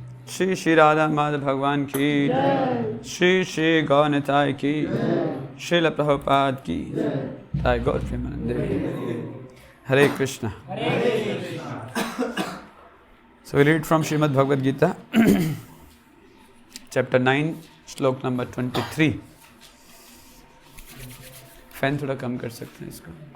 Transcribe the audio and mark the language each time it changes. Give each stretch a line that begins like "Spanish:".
Hindi: श्री राधा माधव भगवान की, श्री श्री गौरनिताय की, श्रील प्रभुपाद की, जय गौर प्रेमानंद। हरे Krishna.
English: So we read from Srimad Bhagavad Gita, chapter 9, श्लोक number 23।
Hindi: फैन थोड़ा कम कर सकते हैं इसको।